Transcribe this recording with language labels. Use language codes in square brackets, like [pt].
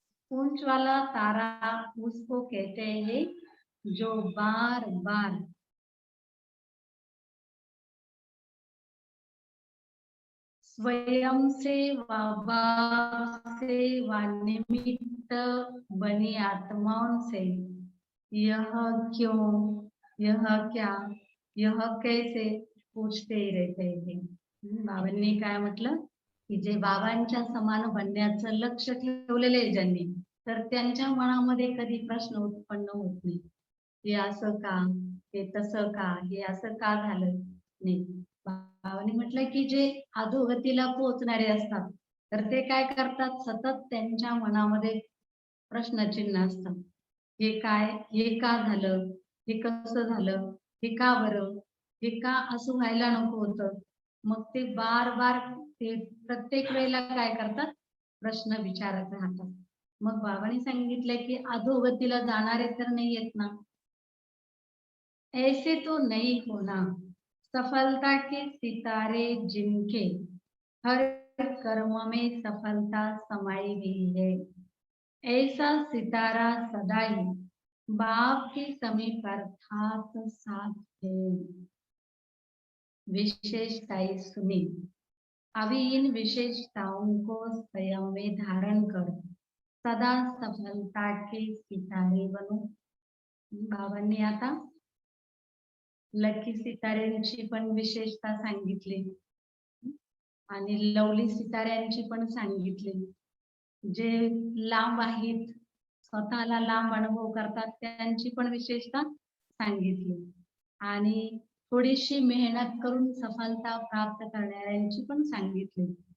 [hi] पूंछ वाला तारा उसको कहते हैं जो बार बार स्वयं से व निमित्त बनी आत्माओं से यह क्यों, यह क्या, यह कैसे पूछते ही रहते हैं. [mr] बाबांनी काय म्हटलं की जे बाबांच्या समान बनण्याचं लक्ष ठेवलेलं आहे ज्यांनी, तर त्यांच्या मनामध्ये कधी प्रश्न उत्पन्न होत नाही. हे असं का, हे तसं का, हे असं का झालं नाही. बाबांनी म्हटलं की जे अधोगतीला पोहोचणारे असतात तर ते काय करतात, सतत त्यांच्या मनामध्ये प्रश्नचिन्ह असतात. हे काय, हे का झालं, हे कसं झालं, हे का बरं, हे का असं व्हायला नको होतं. मग ते बार बार ते प्रत्येक वेळेला काय करतात, प्रश्न विचारत राहतात. मग बाबांनी सांगितलंय की अधोगतीला जाणारे तर नाही येत ना, [hi] ऐसे तो नहीं होना. सफलता के सितारे जिनके हर कर्म में सफलता समाई हुई है, ऐसा सितारा सदा ही बाप के समीप अर्थात साथ है. विशेषताएं सुनी. अभी इन विशेषताओं को स्वयं में धारण कर सदा सफलता के सितारे बनो. [mr] बाबांनी आता लकी सिताऱ्यांची पण विशेषता सांगितली आणि लवली सिताऱ्यांची पण सांगितली. जे लांब आहेत, स्वतःला लांब अनुभव करतात, त्यांची पण विशेषता सांगितली आणि थोडीशी मेहनत करून सफलता प्राप्त करणाऱ्यांची पण सांगितली.